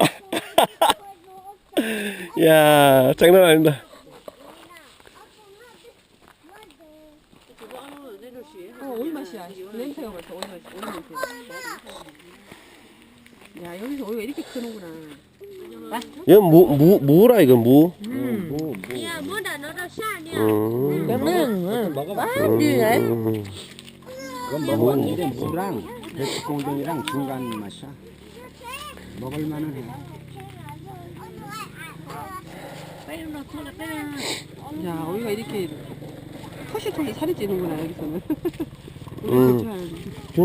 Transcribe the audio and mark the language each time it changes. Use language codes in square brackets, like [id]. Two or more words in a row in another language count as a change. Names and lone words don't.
[ko] 야 장난 아닙니다. 오이 맛이야. 냄새가 벌써 오이 맛. 야, 여기서 오이가 이렇게 크는구나. 이거 무라 이거 무. [vi] Dạ, muốn là nó đâu xa đi à? 음. [ko] 그러면 먹어봐. [vi] đi đấy. [ko] 그건 먹어봤는데 무랑 배추공동이랑 중간 맛이야. 먹을만은 해. 야, 우리가 이렇게 토시토시 살이 찌는구나, 여기서는. 정말?